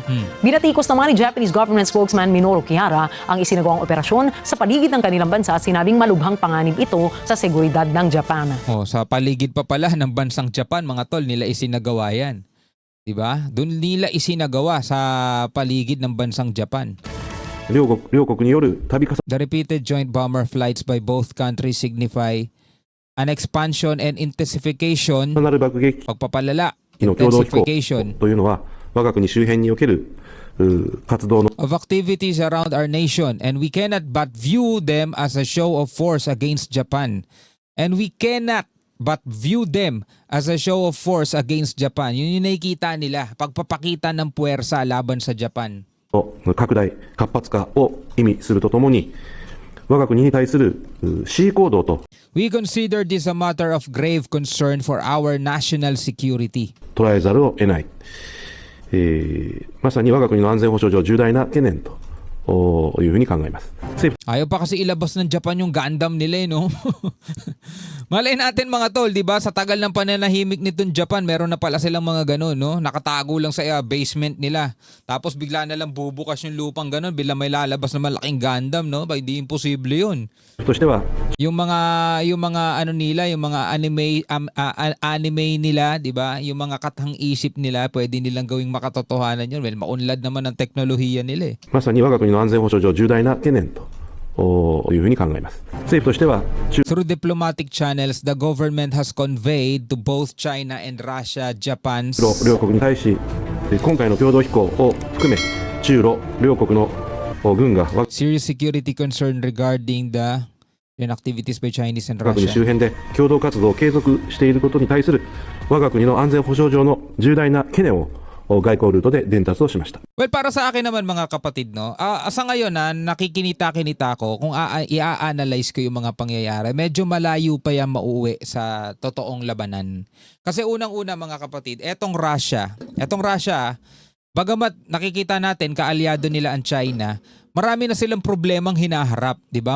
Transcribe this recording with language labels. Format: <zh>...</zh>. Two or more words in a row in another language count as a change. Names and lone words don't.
<tl>Binatikos naman ni</tl> <en>Japanese government spokesman</en> <tl>Minoru Kihara ang isinagawang operasyon sa paligid ng kanilang bansa at sinabing malubhang panganib ito sa seguridad ng Japan. Sa paligid pa pala ng bansang Japan, mga tol, nila isinagawa yan. Diba? Doon nila isinagawa sa paligid ng bansang Japan.</tl> <ja>両国による度重</ja> <en>The repeated joint bomber flights by both countries signify an expansion and intensification,</en> <ja>なる爆撃</ja> <tl>pagpapalala,</tl> <ja>機の共同飛行</ja> <en>intensification</en> <ja>というのは我が国周辺における活動の</ja> <en>of activities around our nation, and we cannot but view them as a show of force against Japan. And we cannot but view them as a show of force against Japan.</en> <tl>Yun yung nakikita nila, pagpapakita ng puwersa laban sa Japan.</tl> <ja>拡大活発化を意味するとともに我が国に対する恣意行動と</ja> <en>We consider this a matter of grave concern for our national security.</en> <ja>捉えざるを得ない、まさに我が国の安全保障上重大な懸念というふうに考えます。政府</ja> <tl>Ayaw pa kasi ilabas ng Japan yung Gundam nila, no? Malay natin, mga tol, di ba? Sa tagal ng pananahimik nitong Japan, meron na pala silang mga ganun, no? Nakatago lang sa basement nila. Tapos bigla na lang bubukas yung lupang ganun, bila may lalabas na malaking Gundam, no? Ba, hindi imposible yun.</tl> <ja>としては</ja> <tl>Yung mga ano nila, yung mga anime nila, 'di ba? Yung mga katang isip nila, pwede nilang gawing makatotohanan 'yun. Well, maunlad naman ang teknolohiya nila, eh.</tl> <ja>まさに我が国の安全保障上重大な懸念というふうに考えます。政府としては中</ja> <en>Through diplomatic channels, the government has conveyed to both China and Russia, Japan's</en> <ja>両国に対し今回の共同飛行を含め中ロ両国の軍が我</ja> <en>serious security concern regarding the activities by Chinese and</en> <ja>が国周</ja> <en>Russia.</en> <ja>辺で共同活動を継続していることに対する我が国の安全保障上の重大な懸念を外交ルートで伝達をしました。</ja> <tl>Well, para sa akin naman, mga kapatid, no, sa ngayon nakikinita-kinita ko kung i-analyze ko yung mga pangyayari, medyo malayo pa yan mauwi sa totoong labanan. Kasi unang-una, mga kapatid, etong Russia, bagamat nakikita natin kaalyado nila ang China, marami na silang problemang hinaharap, 'di ba?</tl>